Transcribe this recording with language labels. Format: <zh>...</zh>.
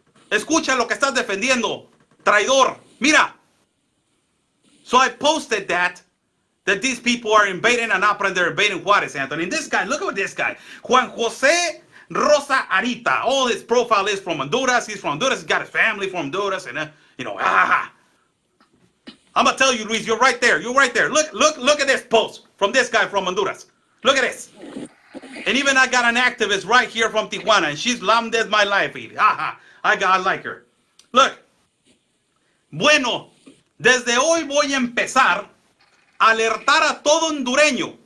<es>Escucha lo que estás defendiendo. Traidor. Mira.</es> <en>So I posted that these people are invading Anapra and they're invading Juarez, Anthony. And this guy, look at this guy. Juan Jose Rosa Arita. All his profile is from Honduras. He's from Honduras. He's got his family from Honduras. And, you know, I'm going to tell you, Luis, you're right there. You're right there. Look at this post from this guy from Honduras. Look at this. And even I got an activist right here from Tijuana, and she's lamdes my life. I like her. Look.</en> <es>Bueno, desde hoy voy a empezar a alertar a todo hondureño.</es>